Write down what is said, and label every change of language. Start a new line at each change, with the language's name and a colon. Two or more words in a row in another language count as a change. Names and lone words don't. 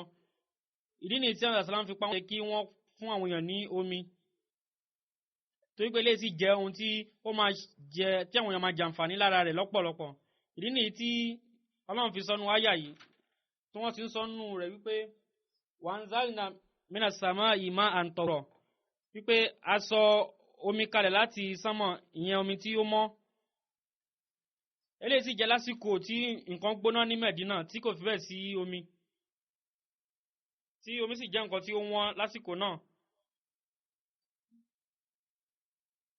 Yoruba: Ìdí nìyí tí Ànábì sàlám fi pa wọ́n kí wọ́n fún àwọn èèyàn ní omi, torí pé eléyìí sì jẹ́ ohun tí ó máa jẹ tí àwọn èèyàn máa jàǹfààní lára rẹ̀ lọ́pọ̀lọpọ̀. Ìdí nìyí tí Ọlọ́run fi sọnù àyà yìí tí wọ́n ti ń sọnù rẹ̀ wípé
Arabic: وأنزلنا من السماء ماء طهورا,
Yoruba: wípé a sọ omi kalẹ̀ láti sánmọ̀, ìyẹn omi tí ó mọ́. Eléyìí sì jẹ́ lásìkò tí nǹkan gbóná ní Mẹ̀dínà tí kò fi bẹ́ẹ̀ sí omi, tí omi sì jẹ́ nǹkan tí ó wọ́n lásìkò náà.